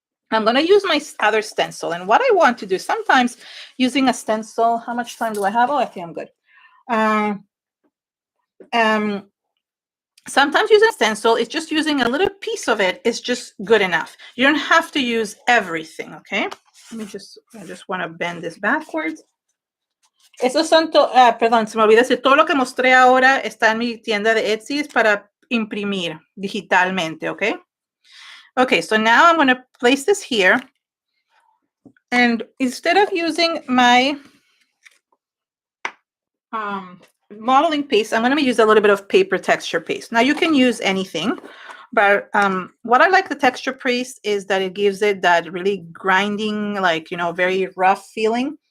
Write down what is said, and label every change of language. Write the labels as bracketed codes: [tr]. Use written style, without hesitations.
[en] I'm going to use my other stencil. And what I want to do, sometimes using a stencil, how much time do I have? Oh, I think I'm good. Sometimes using a stencil, it's just using a little piece of it is just good enough. You don't have to use everything, okay? I just want to bend this backwards. [es] Esos son, perdón, se me olvidó decir, todo lo que mostré ahora está en mi tienda de Etsy, es para imprimir digitalmente, okay? [en] Okay, so now I'm going to place this here. And instead of using my modeling paste, I'm going to use a little bit of paper texture paste. Now you can use anything. But what I like the texture paste is that it gives it that really grinding, like, you know, very rough feeling.